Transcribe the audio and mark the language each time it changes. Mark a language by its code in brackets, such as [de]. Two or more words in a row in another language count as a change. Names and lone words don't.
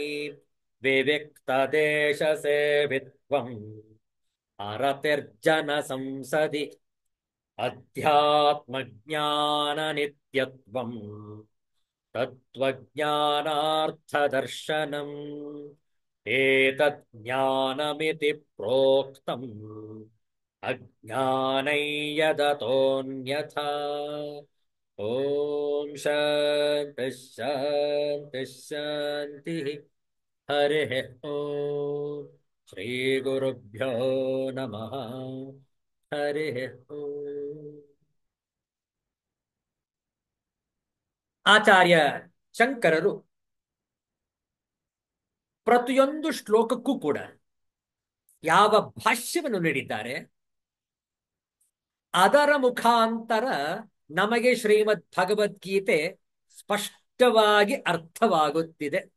[sa] ವಿವಿಕ್ತದೇಶಸೇವಿತ್ವಂ ಅರತಿರ್ಜನ ಸಂಸದಿ. ಅಧ್ಯಾತ್ಮಜ್ಞಾನನಿತ್ಯತ್ವಂ ತತ್ವಜ್ಞಾನಾರ್ಥದರ್ಶನಂ. ಏತತ್ ಜ್ಞಾನಮಿತಿ ಪ್ರೋಕ್ತಂ ಅಜ್ಞಾನೈ ಯದತೋನ್ಯಥಾ. ಓಂ ಶಾಂತಿ ಶಾಂತಿ ಶಾಂತಿ. ಹರಿಃ ಓಂ. ಶ್ರೀ ಗುರುಭ್ಯೋ ನಮಃ. ಹರಿಃ ಓಂ. [kn] ಆಚಾರ್ಯ ಶಂಕರರು ಪ್ರತಿಯೊಂದು ಶ್ಲೋಕಕ್ಕೂ ಕೂಡ ಯಾವ ಭಾಷ್ಯವನ್ನು ನೀಡಿದ್ದಾರೆ ಅದರ ಮುಖಾಂತರ ನಮಗೆ ಶ್ರೀಮದ್ ಭಗವದ್ಗೀತೆ ಸ್ಪಷ್ಟವಾಗಿ ಅರ್ಥವಾಗುತ್ತಿದೆ.